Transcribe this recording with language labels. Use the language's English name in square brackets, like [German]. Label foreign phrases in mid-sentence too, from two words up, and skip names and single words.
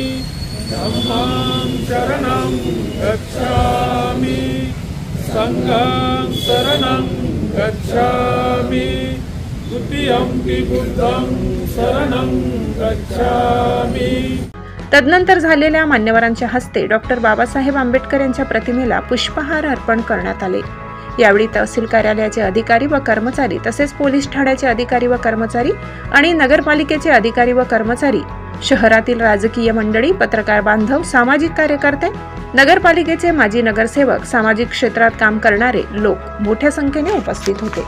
[Pali] धम्मं शरणं गच्छामि संघं शरणं गच्छामि द्वितीयंपि बुद्धं शरणं गच्छामि। [Marathi] तदनंतर झालेल्या मान्यवरांच्या हस्ते डॉक्टर बाबासाहेब आंबेडकर यांच्या प्रतिमेला पुष्पहार अर्पण करण्यात आले। यावेळी तहसील कार्यालयाचे अधिकारी व कर्मचारी तसेच पोलीस ठाण्याचे अधिकारी व कर्मचारी आणि नगरपालिकेचे अधिकारी व कर्मचारी, शहरातील राजकीय मंडळी, पत्रकार बांधव, सामाजिक कार्यकर्ते, नगरपालिकेचे माजी नगरसेवक, सामाजिक क्षेत्रात काम करणारे लोक मोठ्या संख्येने उपस्थित होते।